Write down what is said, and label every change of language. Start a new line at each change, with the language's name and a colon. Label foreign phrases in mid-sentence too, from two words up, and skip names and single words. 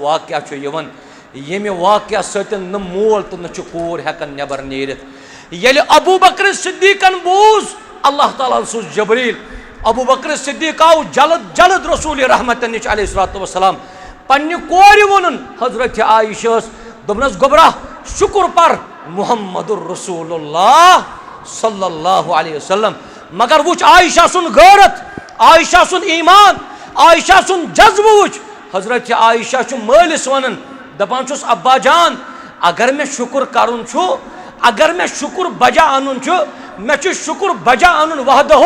Kashmiri: वाक़या यवन यमे वाक़या सतन न मोल तो न कोर हेकन नबर नेरित येले अबू बकर सिद्दीकन बूज अल्लाह ताला सोज जबरील अबू बकर सिद्दीक आव जलद जलद रसूल रहमत निश
Arabic: عليه الصلاة والسلام
Kashmiri: पन्ने कोर वोनुन हजरत आयशा दोपनस गोबरा शुक्र पर
Arabic: محمد رسول الله صلى الله عليه وسلم.
Kashmiri: मगर वुच आयशा सुन गैरत, आयशा सुन ईमान, आयशा सुन जज्ब वुच। हजरत आयशा मालिस वन दपान छुस अब्बा जान अगर मे शुक्र करुन छु, अगर मे शुक्र बजा अनुन छु, मे छु शुक्र बजा अनुन वहदहु।